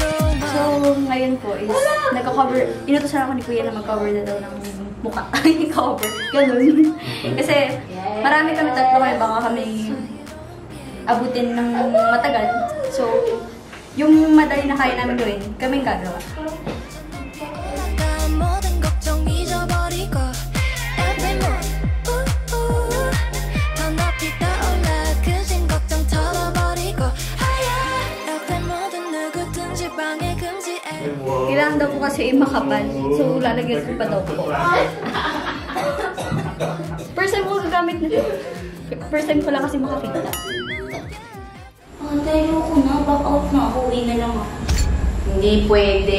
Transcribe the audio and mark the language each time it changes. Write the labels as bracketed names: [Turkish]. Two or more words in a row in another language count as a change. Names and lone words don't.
[Filipino] So, ngayon po is, nagka-cover, inutosan ako ni Kuya na mag-cover na daw ng mukha. Cover. Ganun. Kasi, marami kami tatlo kaya baka kami abutin ng matagal. So, yung madali na kaya namin gawin, kaming gagawa. [Korean] 모든 걱정 잊어버리고 [English] Every mood [Korean] 더 높이 떠올라 그진 걱정 털어버리고 [English] Every mood [Korean] 누구든지 방해 금지해 [Filipino] Kailangan daw po kasi makapal. So, lalagyan ko pa daw po. [English] First time [Filipino] ko gagamit na. [English] First time [Filipino] ko lang kasi makakita. Tayo ko na. [English] Back out [Filipino] na ako. Uwi na lang ako. Hindi pwede.